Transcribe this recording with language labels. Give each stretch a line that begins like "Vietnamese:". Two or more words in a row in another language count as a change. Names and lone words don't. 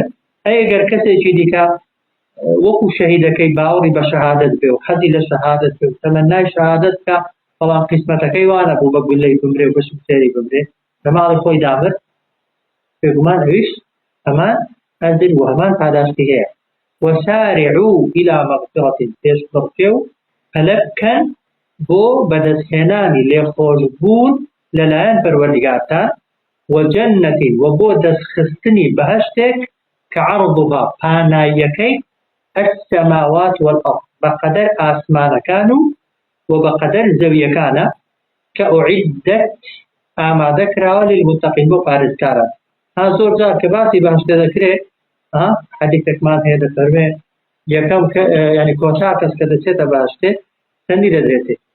Central Kurdish: ئەگەر کەسێکی دیکە وەکو شەهیدەکەی باوەڕی بە شەهادەت بێ و حەزی لە شەهادەت بێ و تەمەنای شەهادەت بکە، بەڵام قیسمەتەکەی وانە بوو بە گولەی بمرێ و بەشم سێری بمرێ لە ماڵی خۆی دامر، بێگومان ئەویش هەمان ئەجر و هەمان پاداشتی هەیە.
Arabic: وەسارعوا إلى مغفرة
Central Kurdish: پێش بڕکێ و پەلە بکەن بۆ بەدەستهێنانی لێخۆشبوون لەلایەن پەروەردگارتان، وجنة وبو دەستخستنی بەهەشتێک کە عەرضها پاناییەکەی
Arabic: السماوات والأرض
Central Kurdish: بەقەدەر ئاسمانەکان و بەقەدەر زەویەکانە، کە ئوعیدەت ئامادە کراوە للمتقین بۆ پارێزکاران. ها زۆر جار کە باسی بەهەشتە دەکرێت حەدیثێکمان هەیە دەفەرمێ یەکەم ینی کۆتا کەس کە دەچێتە بەهەشتێ چەندی دەدرێتێ.